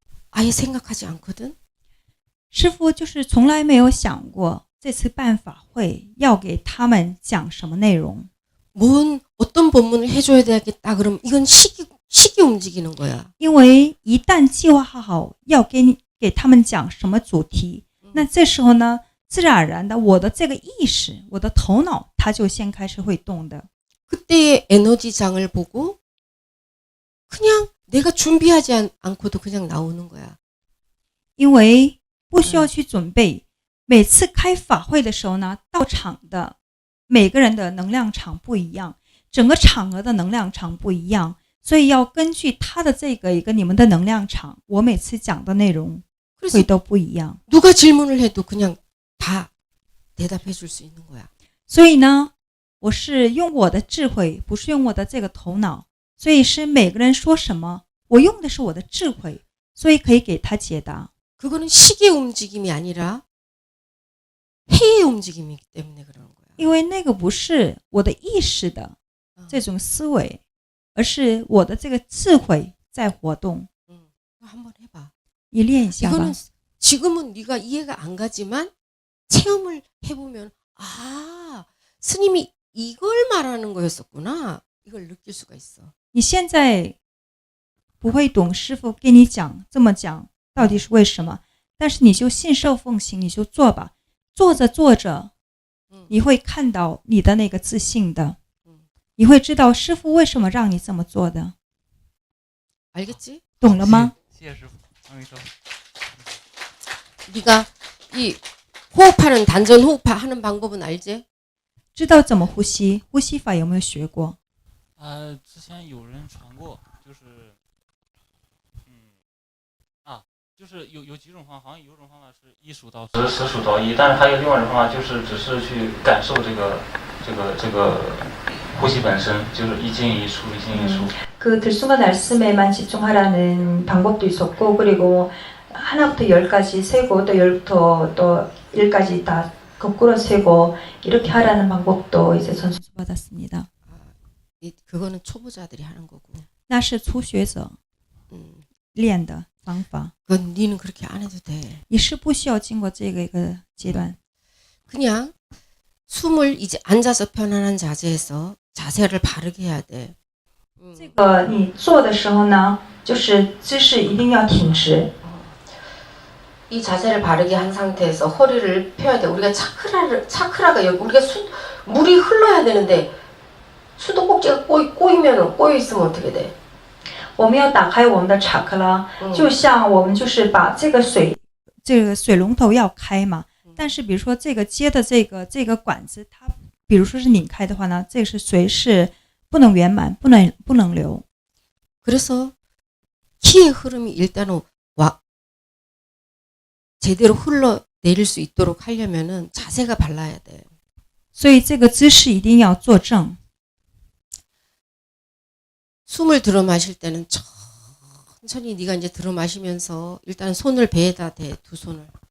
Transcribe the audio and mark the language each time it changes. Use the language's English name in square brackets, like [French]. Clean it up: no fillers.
[Korean] 아예 생각하지 않거든. [Chinese] 师父就是从来没有想过这次办法会要给他们讲什么内容。 [Korean] 어떤 법문을 해줘야 되겠다. 그럼 이건 식이 움직이는 거야. [Chinese] 因为一旦计划好要给他们讲什么主题，那这时候呢，自然而然的，我的这个意识，我的头脑，它就先开始会动的。 [Korean] 그때의 에너지장을 보고 그냥 내가 준비하지 않고도 그냥 나오는 거야. [Chinese] 因为不需要去准备，每次开法会的时候呢，到场的每个人的能量场不一样，整个场合的能量场不一样，所以要根据他的这个一个你们的能量场，我每次讲的内容会都不一样。 [Korean] 누가 질문을 해도 그냥 다 대답해 줄 수 있는 거야. [Chinese] 所以呢，我是用我的智慧，不是用我的这个头脑，所以是每个人说什么，我用的是我的智慧，所以可以给他解答。 [Korean] 그거는 식의 움직임이 아니라 해의 움직임이기 때문에 그러는 거야. [Chinese] 因为那个不是我的意识的这种思维，而是我的这个智慧在活动。 [Korean] 한번 해봐. [Chinese] 你练一下吧。 [Korean] 이거는 지금은 네가 이해가 안 가지만 체험을 해보면 아 스님이 이걸 말하는 거였었구나. 이걸 느낄 수가 있어. [Chinese] 你现在不会懂师父跟你讲这么讲到底是为什么，但是你就信受奉行，你就做吧。做着做着，你会看到你的那个自信的，你会知道师父为什么让你这么做的。 [Korean] 알겠지? [Chinese] 懂了吗？谢谢师傅，阿弥陀佛。 [Korean] 네가 이 호흡하는 단전 호흡하는 방법은 알지? [Chinese] 知道怎么呼吸，呼吸法有没有学过？之前有人传过，就是，就是有几种方法，好像有一种方法是1数到10，10数到1，但是还有另外一种方法，就是只是去感受这个呼吸本身，就是一进一出，一进一出。 [Korean] 그 들숨과 날숨에만 집중하라는 방법도 있었고, 그리고 하나부터 10까지 세고 또 10부터 또 1까지 다 거꾸로 세고 이렇게 하라는 방법도 이제 전수 받았습니다. 그거는 초보자들이 하는 거고. [Chinese] 那是初学者练的方法。 [Korean] 그건 니는 그렇게 안 해도 돼. [Chinese] 你是不需要经过这个一个阶段。 [Korean] 그냥 숨을 이제 앉아서 편안한 자세에서 자세를 바르게 해야 돼. [Chinese] 这个你做的时候呢，就是姿势一定要挺直。 [Korean] 이 자세를 바르게 한 상태에서 허리를 펴야 돼. 우리가 차크라가 여기 우리가 물이 흘러야 되는데 수도꼭지가 꼬여 있으면 어떻게 돼? [Chinese] 我们要打开我们的查克拉，就像我们就是把这个水龙头要开嘛。但是比如说这个接的这个管子，它比如说是拧开的话呢，这个是水是不能圆满，不能流。 [Korean] 그래서 키의 흐름이 일단은 제대로 흘러내릴 수 있도록 하려면은 자세가 발라야 돼. [Chinese] 所以这个姿势一定要坐正。 [Korean] 숨을 들어 마실 때는 천천히 네가 이제 들어 마시면서 일단 손을 배에다 대, 두 손을.